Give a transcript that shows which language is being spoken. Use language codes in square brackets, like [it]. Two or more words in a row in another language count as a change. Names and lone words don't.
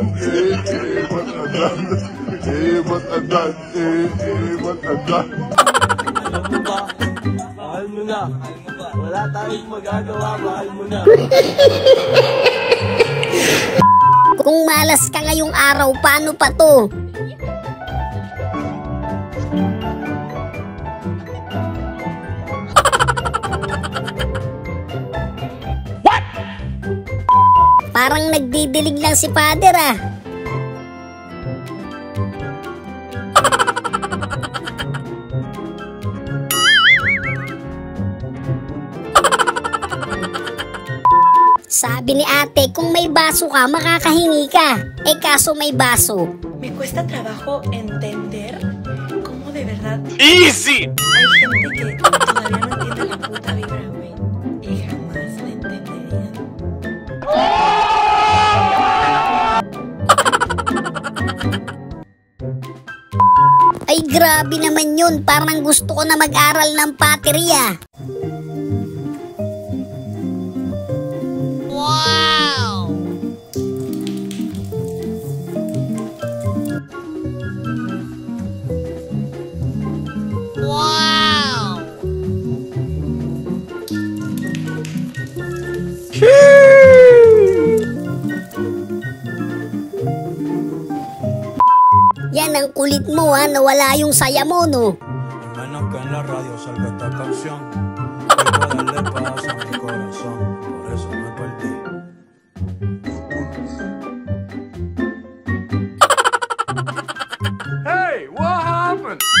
[tl] Ba't adan? Ba't adan? Ba't adan? Alam mo ba? Mahal mo na. Wala tayong magagawa, mahal mo na. Kung malas ka ngayong araw, paano pa to? [en] What? [tl] Parang nagdidilig lang si Father ah. Sabi ni ate, kung may baso ka, makakahingi ka. Eh kaso may baso. [es] Me cuesta trabajo entender cómo de verdad [en] ¡Easy! [es] hay gente que todavía no entiende la puta vibra, güey. Y jamás la entenderían. [tl] Ay grabe naman yun, parang gusto ko na mag-aral ng paterya. Wow! Wow! Yan ang kulit mo ha, nawala yung saya mo no. [es] Menos que en la radio salga esta canción. Quiero darle paz a mi corazón, por eso me perdí. [en] Hey, what happened?